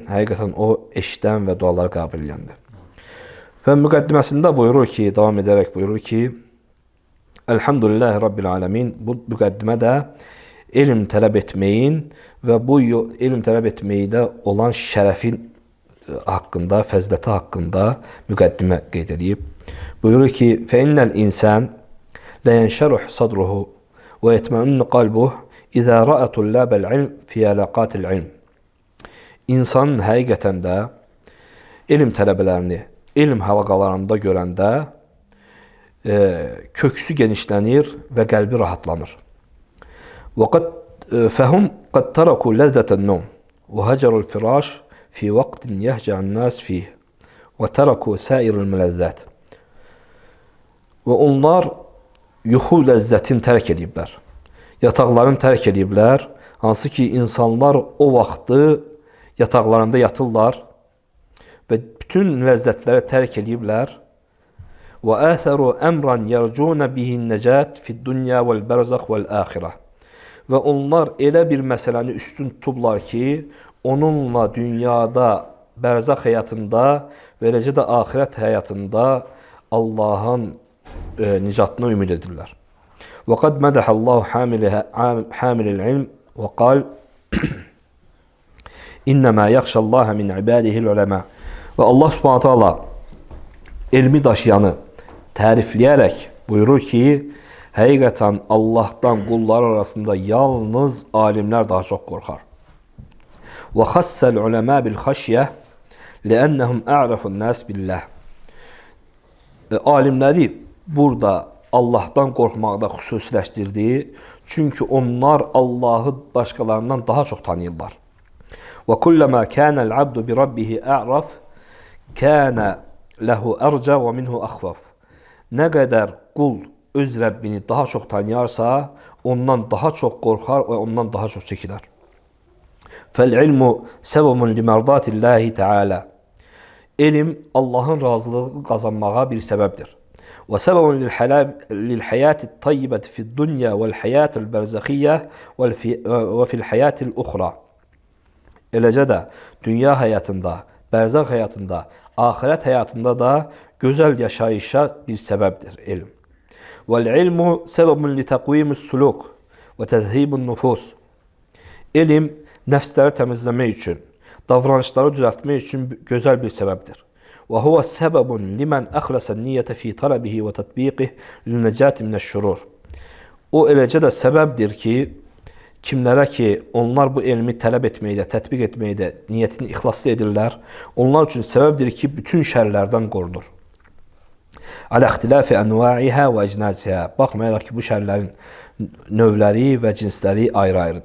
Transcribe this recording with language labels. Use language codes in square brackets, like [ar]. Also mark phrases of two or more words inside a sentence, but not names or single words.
[az] Həqiqətən o eşidən və duaları qəbul edəndir. Və müqəddiməsində buyurur ki, davam edərək buyurur ki, [ar] الحمد لله رب العالمين. [az] Bu müqəddimə də elm tələb etməyin və bu elm tələb etməkdə olan şərəfin haqqında, fəziləti haqqında müqəddimə qeyd edib. Buyurur ki, [ar] فَإِنَّ الْإِنسَانِ لَيَنْشَرُحْ صَدْرُهُ وَيَتْمَئِنُّ قَلْبُهُ إِذَا رَأَى طُلَّابَ الْعِلْمِ فِي عَلَاقَاتِ الْعِلْمِ. [az] İnsanın həqiqətən də elm tələbələrini elm halaqalarında görəndə köksü genişlənir və qəlbi rahatlanır. [ar] فَهُمْ قَدْ تَرَكُوا لَذَّةَ النَّوْمِ وَهَجَرُوا الْفِرَاشِ فِي وَقْتٍ يَهْجَعُ النَّاسِ فِيهِ وَتَرَكُوا سَائِرَ الْمُلَذَّاتِ. [az] Və onlar yuxu ləzzətini tərk ediblər. Yataqlarını tərk ediblər. Hansı ki, insanlar o vaxtı yataqlarında yatırlar və bütün ləzzətləri tərk ediblər. [ar] وَآثَرُوا أَمْرًا يَرْجُونَ بِهِ النَّجَاةِ فِي الدُّنْيَا وَالْبَرْزَخِ وَالْآخِرَةِ. [az] Və onlar elə bir məsələni üstün tutublar ki, onunla dünyada, bərzəx həyatında və eləcə də axirət həyatında Allahın nicatına ümid edirlər. [ar] وَقَدْ مَدَحَ اللّٰهُ حَامِلِ الْعِلْمِ وَقَالْ إِنَّمَا يَخْشَ اللّٰهَ مِنْ عِبَادِهِ الْعُلَمَاءِ. [az] Və Allah [ar] سبحانه تعالى [az] elmi daşıyanı tərifləyərək buyurur ki, həqiqətən Allahdan qullar arasında yalnız alimlər daha çox qorxar. [ar] وَخَسَّ الْعُلَمَاءِ بِالْخَشْيَةِ لِأَنَّهُمْ أَعْرَفُ النَّاسِ بِاللّٰهِ. [az] Alimləri burada Allahdan qorxmaqda xüsusiləşdirdi. Çünki onlar Allahı başqalarından daha çox tanıyırlar. [ar] وَكُلَّمَا كَانَ الْعَبْدُ بِرَبِّهِ أَعْرَفُ كَانَ لَهُ أَرْجَى وَمِنْهُ أَخْفَفُ. [az] Nə qədər qul öz Rəbbini daha çox tanıyarsa, ondan daha çox qorxar və ondan daha çox çəkilər. [ar] فَالْعِلْمُ سَبَبٌ لِمَرْضَاتِ اللّٰهِ تَعَالَى. [az] Elm Allahın razılığı qazanmağa bir səbəbdir. [ar] وَسَبَبٌ لِلْحَيَاةِ الطَّيِّبَةِ فِي الدُّنْيَا وَالْحَيَاةِ الْبَرْزَخِيَّةِ وَفِي الْحَيَاةِ الْأُخْرَى. [az] Eləcə də dünya həyatında, bərzəx həyatında, axirət həyatında da gözəl yaşayışa bir səbəbdir elm. [ar] وَالْعِلْمُ سَبَبٌ لِتَقْوِيمِ السُّلُوكِ وَتَذْهِيبِ النُّفُوسِ. [az] Elm nəfsləri təmizləmək üçün, davranışları düzəltmək üçün gözəl bir səbəbdir. [ar] وَهُوَ سَبَبٌ لِمَنْ أَخْلَسَ النِّيَّةَ فِي طَلَبِهِ وَتَطْبِيقِهِ لِلنَّجَاةِ مِنَ الشُّرُورِ. [az] O eləcə də səbəbdir ki, kimlərə ki, onlar bu elmi tələb etməkdə, tətbiq etməkdə niyyətini ixlaslı edirlər, onlar üçün səbəbdir ki, bütün şərlərdən qorunur. [ar] على اختلاف أنواعها وأجناسها. [az] Baxmayaraq ki, bu şərlərin növləri və cinsləri ayrı-ayrıdır.